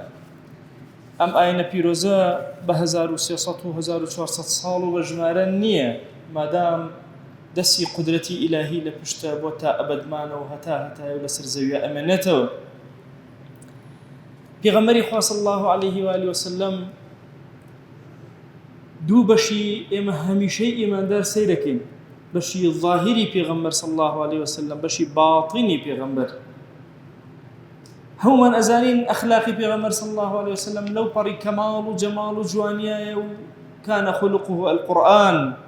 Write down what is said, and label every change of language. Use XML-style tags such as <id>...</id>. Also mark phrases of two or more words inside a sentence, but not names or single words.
<ckb>ئەم ئاینە پیرۆزە بە 1300 و 1400 ساڵ و بە ژمارە نییە، مادام دەستی قودرەتی ئیلاهی لە پشتە بۆ تا ئەبەدمانە و هەتای و لەسەر زەویە ئەمێنێتەوە. پێغەمبەری خوا</ckb> <ar>صلی الله عليه وآله وسلم</ar> <ckb>دوو بەشی ئێمە هەمیشەی ئیماندار سەیرەکەین، بەشی ظاهری پێغەمبەر</ckb> <ar>صلی الله عليه وسلم،</ar> <ckb>بەشی باطنی پێغەمبەر. هەمومان ئەزانین ئەخلاقی پێغەمبەر</ckb> <ar>صلی الله عليه وسلم</ar> <ckb>لەو پەڕی کەماڵ و جەماڵ و جوانیایە و</ckb> <ar>کانە خولقه القورئان.</ar>